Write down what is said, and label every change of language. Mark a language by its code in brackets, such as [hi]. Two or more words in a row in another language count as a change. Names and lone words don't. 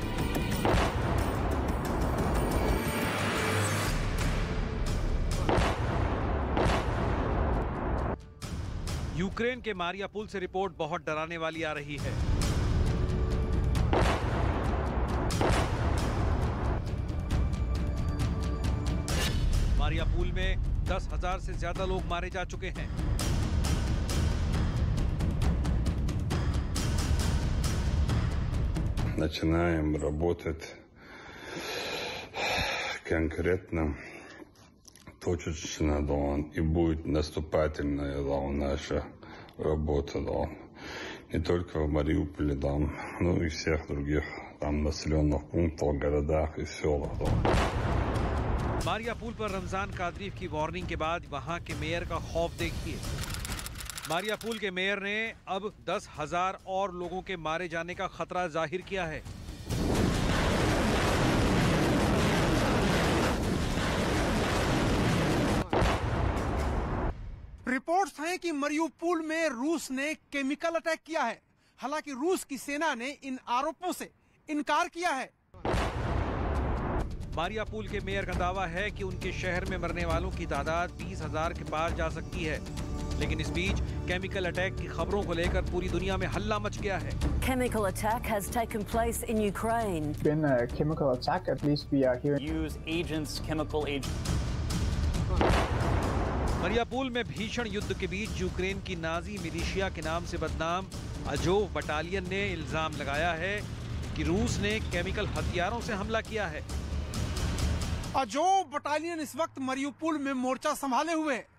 [hi] यूक्रेन के मारियापुल से रिपोर्ट बहुत डराने वाली आ रही है। मारियापुल में 10,000 से ज्यादा लोग मारे जा चुके हैं। [ru] Начинаем работать конкретно, точечно, и будет наступательная наша работа, не только в Мариуполе, но и всех других населенных пунктах, городах и селах. [hi] मारियापुल पर रमजान कादरीफ की वार्निंग के बाद वहां के मेयर का खौफ देखिए। मारियापुल के मेयर ने अब 10,000 और लोगों के मारे जाने का खतरा जाहिर किया है। रिपोर्ट्स हैं कि मारिउपोल में रूस ने [en] chemical attack [hi] किया है। हालांकि रूस की सेना ने इन आरोपों से इनकार किया है। मारियापुल के मेयर का दावा है कि उनके शहर में मरने वालों की तादाद 20,000 के पार जा सकती है, लेकिन इस बीच [en] chemical attack [hi] की खबरों को लेकर पूरी दुनिया में हल्ला मच गया है। [en] Chemical attack has taken place in Ukraine. Been a chemical attack, at least we are here. Use agents, chemical agents. [hi] मरियापुल में भीषण युद्ध के बीच यूक्रेन की नाजी मिलिशिया के नाम से बदनाम अजोव बटालियन ने इल्जाम लगाया है कि रूस ने केमिकल हथियारों से हमला किया है। अजोव बटालियन इस वक्त मरियुपोल में मोर्चा संभाले हुए है।